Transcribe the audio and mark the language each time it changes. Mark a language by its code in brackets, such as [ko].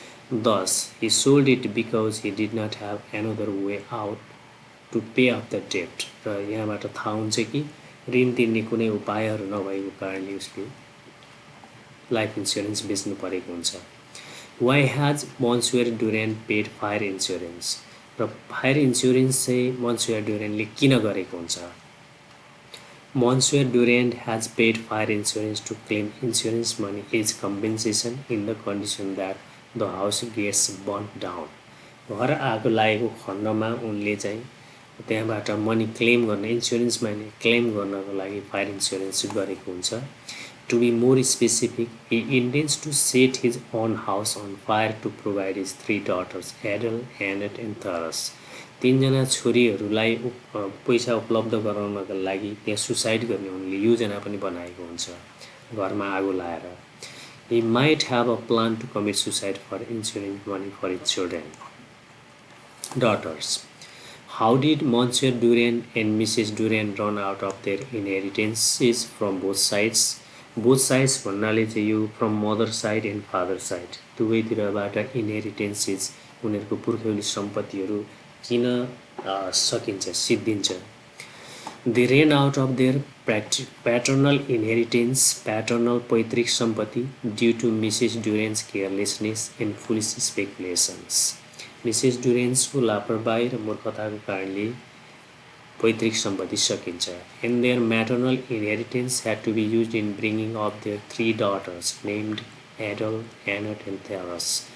[en] Thus, he sold it because he did not have another way out to pay off the debt. [ne] र यहाँबाट थाहा हुन्छ कि ऋण तिर्ने कुनै उपायहरू नभएको कारणले उसले लाइफ इन्स्योरेन्स बेच्नु परेको हुन्छ. [en] Why has Monsieur Duran paid fire insurance? [ne] र फायर इन्स्योरेन्स चाहिँ Monsieur Duranले किन गरेको हुन्छ? [en] Monsieur Duran has paid fire insurance to claim insurance money as compensation in the condition that the house gets burnt down. [ne] घर आगो लागेको खण्डमा उनले चाहिँ त्यहाँबाट मनी क्लेम गर्न इन्स्योरेन्स मनी क्लेम गर्नको लागि फायर इन्स्योरेन्स गरेको हुन्छ. [en] To be more specific, he intends to set his own house on fire to provide his three daughters, Adele, Annette, and Tharas. [ne] तीनजना छोरीहरूलाई पैसा उपलब्ध गराउनका लागि त्यहाँ सुसाइड गर्ने उनले योजना पनि बनाएको हुन्छ घरमा आगो लाएर. [en] He might have a plan to commit suicide for ensuring money for his daughters. How did Monsieur Duran and Mrs. Duran run out of their inheritances from both sides? Both sides [ne] भन्नाले चाहिँ यो [en] from mother side and father side [ne] दुवैतिरबाट इनहेरिटेन्सेस उनीहरूको पुर्खौली सम्पत्तिहरू किन सकिन्छ सिद्धिन्छ. [en] They ran out of their paternal inheritance, paternal [ne] पैतृक सम्पत्ति [en] due to Mrs. Duran's carelessness and foolish speculations. Mrs. [ne] Duran'sको लापरवाही र मूर्खताको कारणले पैतृक सम्पत्ति सकिन्छ. [en] And their maternal inheritance had to be used in bringing up their three daughters named Adele, Annette, and Tharas.